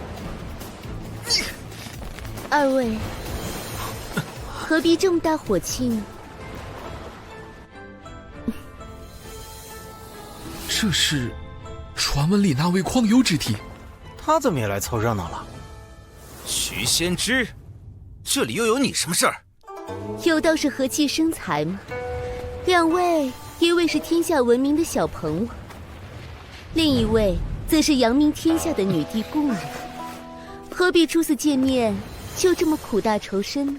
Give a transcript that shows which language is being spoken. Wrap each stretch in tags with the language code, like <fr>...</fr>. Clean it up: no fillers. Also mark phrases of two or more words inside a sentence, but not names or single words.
<zh>二位，何必這麼大火氣呢？這是傳聞裡那位曠幽之體，他怎麼也來湊熱鬧了？徐先知，這裡又有你什麼事兒？有道是和氣生財嘛。2位，一位是天下聞名的小彭王，另一位則是揚名天下的女帝姑娘。何必初次見面就這麼苦大仇深呢？</zh>